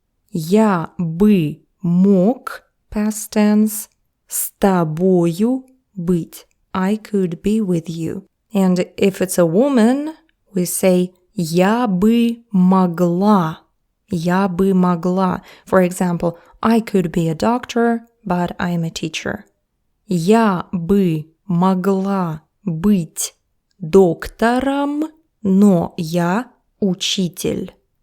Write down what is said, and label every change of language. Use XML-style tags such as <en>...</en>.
<ru>Я бы мог,</ru> <en>past tense,</en> <ru>с тобою быть.</ru> <en>I could be with you. And if it's a woman, we say</en> <ru>я бы могла. Я бы могла.</ru> <en>For example, I could be a doctor, but I am a teacher.</en> <ru>Я бы могла быть доктором, но я учитель.</ru>